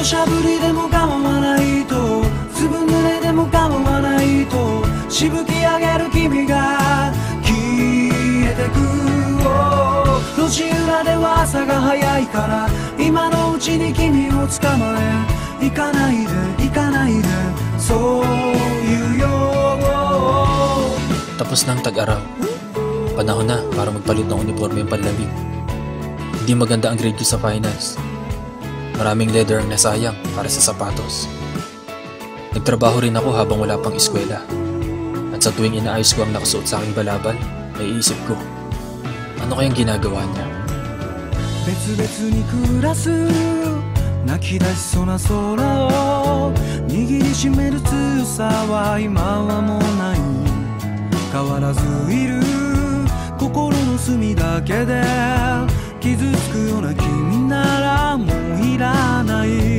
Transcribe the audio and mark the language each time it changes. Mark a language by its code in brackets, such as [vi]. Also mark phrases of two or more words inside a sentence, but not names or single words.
[ja] 砂降りでも構わないとずぶ濡れでも構わないとしぶき上げる君が消えてく路地裏では朝が早いから今のうちに君を捕まえ行かないで行かないでそう言うよ [tl] Tapos ng tag-araw. Panahon na para magpalit ng uniforme yung panlamig. Hindi maganda ang grade ko sa finals. Maraming leather ang nasayang para sa sapatos. Nagtrabaho rin ako habang wala pang eskwela. At sa tuwing inaayos ko ang nakasuot sa aking balabal, naiisip ko, ano kayang ginagawa niya? [ja] 別々に暮らす泣き出しそうな空を握りしめる強さは今はもうない変わらずいる心の隅だけで傷つくような君ならもういらない